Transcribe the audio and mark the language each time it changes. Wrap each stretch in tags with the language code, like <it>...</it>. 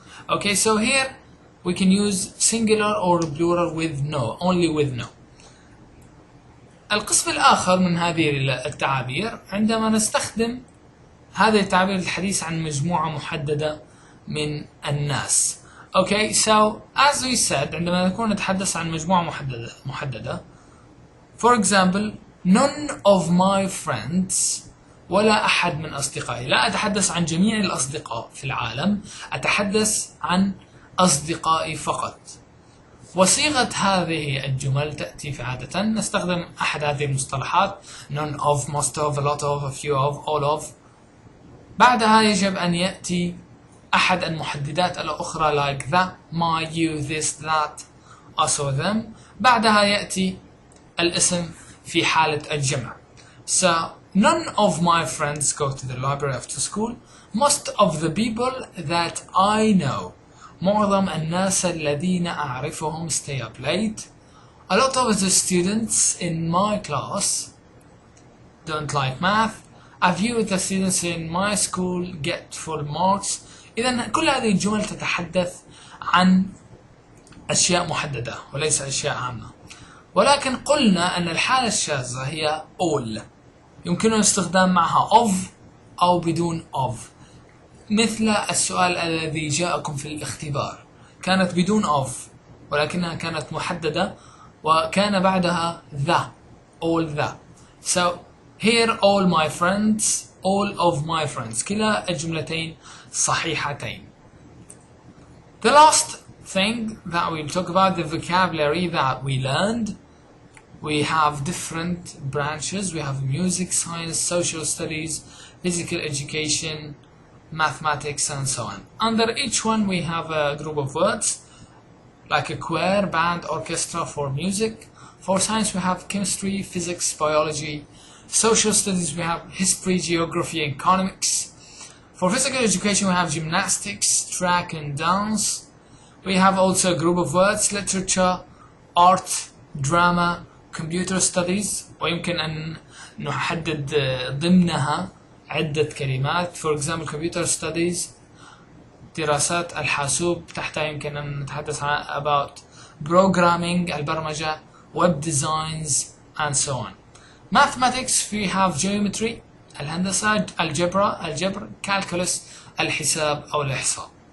<en>Okay, so here we can use singular or plural with no, only with no.</en> <ar>القسم الآخر من هذه التعابير عندما نستخدم هذه التعابير للحديث عن مجموعة محددة من الناس.</ar> <en>Okay, so as we said</en> <ar>عندما نكون نتحدث عن مجموعة محددة</ar> <en>for example none of my friends،</en> <ar>ولا أحد من أصدقائي. لا أتحدث عن جميع الأصدقاء في العالم، أتحدث عن أصدقائي فقط. وصيغة هذه الجمل تأتي في عادة نستخدم أحد هذه المصطلحات none of, most of, a lot of, a few of, all of. بعدها يجب أن يأتي أحد المحددات الأخرى like the, my, you, this, that, us or them. بعدها يأتي الاسم في حالة الجمع.</ar> <en>So none of my friends go to the library after school. Most of the people that I know.</en> <ar>معظم الناس الذين أعرفهم</ar> <en>stay up late. A lot of the students in my class don't like math. A few of the students in my school get full marks.</en> <ar>إذن كل هذه الجمل تتحدث عن أشياء محددة وليس أشياء عامة. ولكن قلنا أن الحالة الشاذة هي all. يمكننا الاستخدام معها of أو بدون of. مثل السؤال الذي جاءكم في الاختبار كانت بدون of ولكنها كانت محددة وكان بعدها the, all the.</ar> <en>So here all my friends, all of my friends.</en> <ar>كلا الجملتين صحيحتين.</ar> <en>The last thing that we'll talk about, the vocabulary that we learned. we have different branches. We have music, science, social studies, physical education, mathematics, and so on. Under each one we have a group of words like a choir, band, orchestra for music. For science we have chemistry, physics, biology. Social studies we have history, geography, and economics. For physical education we have gymnastics, track and dance. We have also a group of words: literature, art, drama, computer studies.</en> <ar>ويمكن أن نحدد ضمنها عدة كلمات.</ar> <en>For example, computer studies دراسات الحاسوب،</en> <ar>تحتها يمكن أن نتحدث عن</ar> <en>about programming البرمجة، web designs, and so on. Mathematics we have geometry الهندسة، الجبر، calculus الحساب أو الإحصاء.</en>